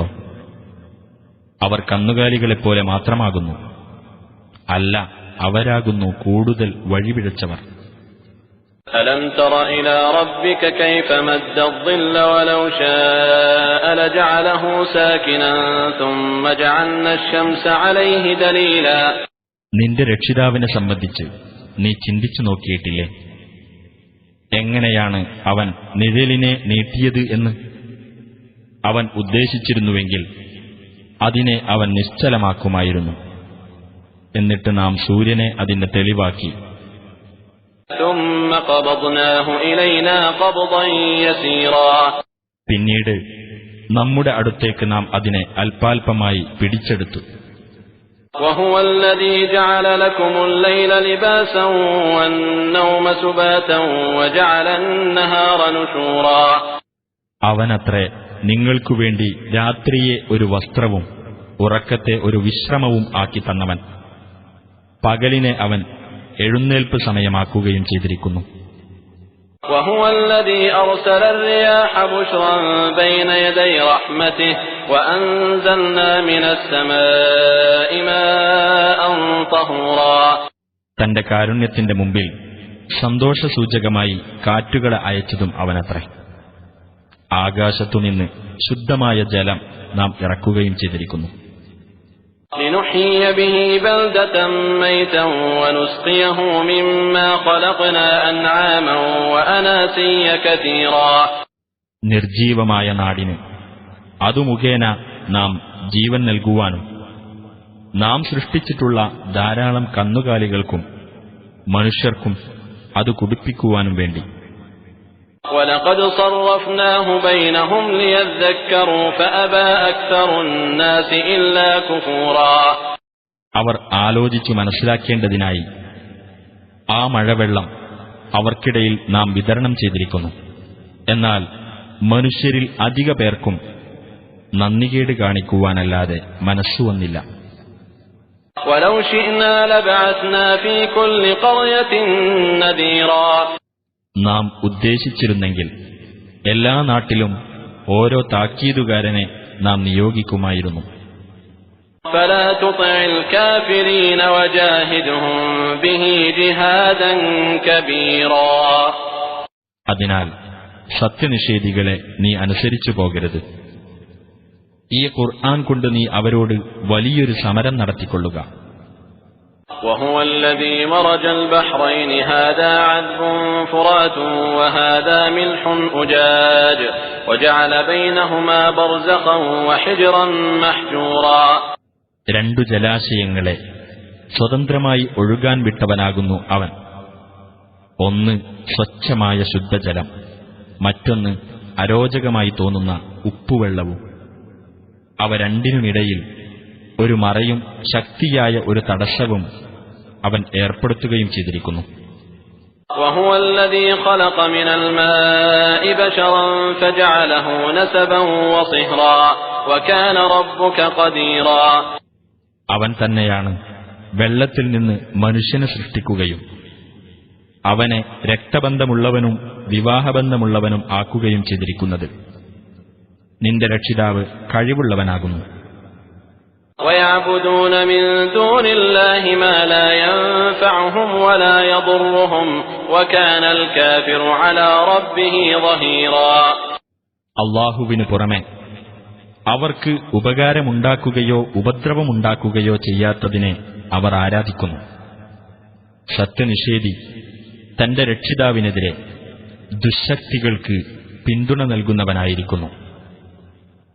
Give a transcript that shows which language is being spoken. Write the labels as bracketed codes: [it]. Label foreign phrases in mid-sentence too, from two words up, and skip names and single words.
[ml] അവർ കന്നുകാലികളെപ്പോലെ മാത്രമാകുന്നു. അല്ല, അവരാകുന്നു കൂടുതൽ വഴിപിഴച്ചവർ. [ar] ألم تر إلى ربك كيف مد الظل ولو شاء لجعله ساكنا ثم جعلنا الشمس عليه دليلا [ml] നിന്റെ രക്ഷിതാവിനെ സംബന്ധിച്ച് നീ ചിന്തിച്ചു നോക്കിയിട്ടില്ലേ? എങ്ങനെയാണ് അവൻ നിഴലിനെ നീട്ടിയത് എന്ന്? അവൻ ഉദ്ദേശിച്ചിരുന്നുവെങ്കിൽ അതിനെ അവൻ നിശ്ചലമാക്കുമായിരുന്നു. എന്നിട്ട് നാം സൂര്യനെ അതിന്റെ തെളിവാക്കി. പിന്നീട് നമ്മുടെ അടുത്തേക്ക് നാം അതിനെ അല്പാൽപമായി പിടിച്ചെടുത്തു. [ar] وهو الذي جعل لكم الليل لباسا والنوم سباتا وجعل النهار نشورا [ml] അവനത്രേ നിങ്ങൾക്കുവേണ്ടി രാത്രിയെ ഒരു വസ്ത്രവും ഉറക്കത്തെ ഒരു വിശ്രമവും ആക്കി തന്നവൻ. പകലിനെ അവൻ എഴുന്നേൽപ്പ് സമയമാക്കുകയും ചെയ്തിരിക്കുന്നു. [ar] وهو الذي أرسل الرياح بشرا بين يدي رحمته وأنزلنا من السماء ماء طهورا [ml] തന്റെ കാരുണ്യത്തിന്റെ മുമ്പിൽ സന്തോഷസൂചകമായി കാറ്റുകളെ അയച്ചതും അവനത്രേ. ആകാശത്തുനിന്ന് ശുദ്ധമായ ജലം നാം ഇറക്കുകയും ചെയ്തിരിക്കുന്നു. [ar] لنحيي به بلدة ميتا ونسقيه مما خلقنا أنعاما وأناسيا كثيرا [ml] നിർജീവമായ നാടിന് അതു മുഖേന നാം ജീവൻ നൽകുവാനും നാം സൃഷ്ടിച്ചിട്ടുള്ള ധാരാളം കന്നുകാലികൾക്കും മനുഷ്യർക്കും അത് കുടിപ്പിക്കുവാനും വേണ്ടി. [ar] وَلَقَدْ صَرَّفْنَاهُ بَيْنَهُمْ لِيَذَّكَّرُوا فَأَبَى أَكْثَرُ النَّاسِ إِلَّا كُفُورًا [ml] അവർ ആലോചിച്ചു മനസ്സിലാക്കേണ്ടതിനായി ആ മഴവെള്ളം അവർക്കിടയിൽ നാം വിതരണം ചെയ്തിരിക്കുന്നു. എന്നാൽ മനുഷ്യരിൽ അധിക പേർക്കും നന്ദികേട് കാണിക്കുവാനല്ലാതെ മനസ്സു വന്നില്ല. [ar] وَلَوْ شِئْنَا لَبَعَثْنَا فِي كُلِّ قَرْيَةٍ نَذِيرًا [ml] നാം ഉദ്ദേശിച്ചിരുന്നെങ്കിൽ എല്ലാ നാട്ടിലും ഓരോ താക്കീതുകാരനെ നാം നിയോഗിക്കുമായിരുന്നു. [ar] فَلَا تُطِعِ الْكَافِرِينَ وَجَاهِدْهُمْ بِهِ جِهَادًا كَبِيرًا [ml] അതിനാൽ സത്യനിഷേധികളെ നീ അനുസരിച്ചു പോകരുത്. ഈ ഖുർആൻ കൊണ്ട് നീ അവരോട് വലിയൊരു സമരം നടത്തിക്കൊള്ളുക. [ar] وهو الذي مرج البحرين هذا عذب فرات وهذا ملح أجاج وجعل بينهما برزخا وحجرا محجورا [ml] രണ്ടു ജലാശയങ്ങളെ സ്വതന്ത്രമായി ഒഴുകാൻ വിട്ടവനാകുന്നു അവൻ. ഒന്ന് സ്വച്ഛമായ ശുദ്ധജലം, മറ്റൊന്ന് അരോചകമായി തോന്നുന്ന ഉപ്പുവെള്ളവും. അവ രണ്ടിനുമിടയിൽ ഒരു മറയും ശക്തിയായ ഒരു തടസ്സവും അവൻ ഏർപ്പെടുത്തുകയും ചെയ്തിരിക്കുന്നു. [ar] وهو الذي خلق من الماء بشرا فجعله نسبا وصهرا وكان ربك قديرا [ml] അവൻ തന്നെയാണ് വെള്ളത്തിൽ നിന്ന് മനുഷ്യനെ സൃഷ്ടിക്കുകയും അവനെ രക്തബന്ധമുള്ളവനും വിവാഹബന്ധമുള്ളവനും ആക്കുകയും ചെയ്തിരിക്കുന്നത്. നിന്റെ രക്ഷിതാവ് കഴിവുള്ളവനാകുന്നു. [ar] ويعبدون من دون الله ما لا ينفعهم ولا يضرهم وكان الكافر على ربه ظهيرا [ml] അല്ലാഹുവിനു പുറമെ അവർക്ക് ഉപകാരമുണ്ടാക്കുകയോ ഉപദ്രവമുണ്ടാക്കുകയോ ചെയ്യാത്തതിനെ അവർ ആരാധിക്കുന്നു. സത്യനിഷേധി തന്റെ രക്ഷിതാവിനെതിരെ ദുശ്ശക്തികൾക്ക് പിന്തുണ നൽകുന്നവനായിരിക്കുന്നു.